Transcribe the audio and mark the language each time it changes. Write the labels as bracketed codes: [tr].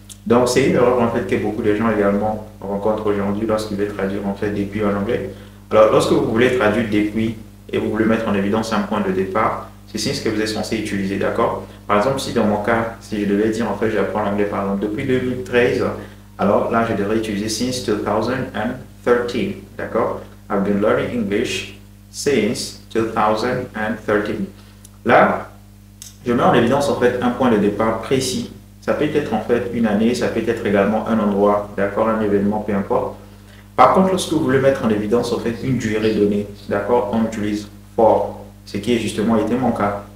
[fr] Donc, c'est une erreur en fait que beaucoup de gens également rencontrent aujourd'hui lorsqu'ils veulent traduire en fait depuis en anglais. Alors, lorsque vous voulez traduire depuis et vous voulez mettre en évidence un point de départ, c'est ce que vous êtes censé utiliser, d'accord? Par exemple, si dans mon cas, si je devais dire en fait j'apprends l'anglais par exemple depuis 2013, alors là je devrais utiliser [en] since 2013, [fr] d'accord? [en] I've been learning English since 2013. [fr] Là, je mets en évidence en fait un point de départ précis. Ça peut être en fait une année, ça peut être également un endroit, d'accord, un événement, peu importe. Par contre, lorsque vous voulez mettre en évidence en fait une durée donnée, d'accord, on utilise for, ce qui est justement été mon cas.